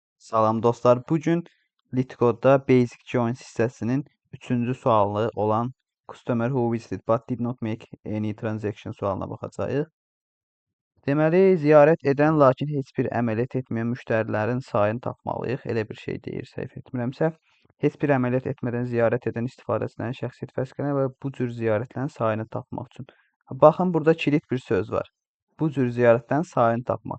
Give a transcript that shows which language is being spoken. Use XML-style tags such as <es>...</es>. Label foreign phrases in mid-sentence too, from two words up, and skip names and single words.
<az>Salam dostlar. Bugün LeetCode'da</az> <en>Basic Joins</en> <az>hissəsinin 3-cü sualı olan</az> <en>Customer who visited but did not make any transaction</en> <az>sualına baxacağıq. Deməli, ziyarət edən lakin heç bir əməliyyat etməyən müştərilərin sayını tapmalıyıq. Elə bir şey deyir, səhv etmirəmsə. Heç bir əməliyyat etmədən ziyarət edən istifadəçilərin şəxsiyyət vəsiqələrini və bu cür ziyarətlərin sayını tapmaq üçün. Baxın, burada kilit bir söz var. Bu cür ziyarətlərin sayını tapmaq.</az>